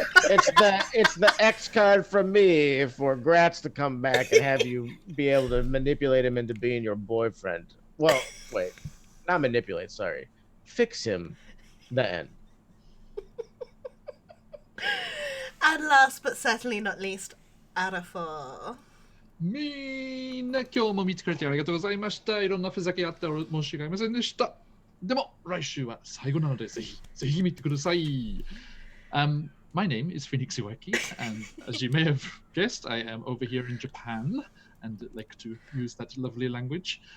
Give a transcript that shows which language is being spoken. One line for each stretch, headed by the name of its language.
English: It's the X card from me for Gratz to come back and have you be able to manipulate him into being your boyfriend. Well, wait. Not manipulate, sorry. Fix him. The end. And last but certainly not least, Arafo.
Japanese: みんな今日も見てくれてありがとうございました。いろんなふざけあって申し訳ありませんでした。でも来週は最後なのでぜひ見てください。
English: My name is Phoenix Iwaki, and as you may have guessed, I am over here in Japan and like to use that lovely language.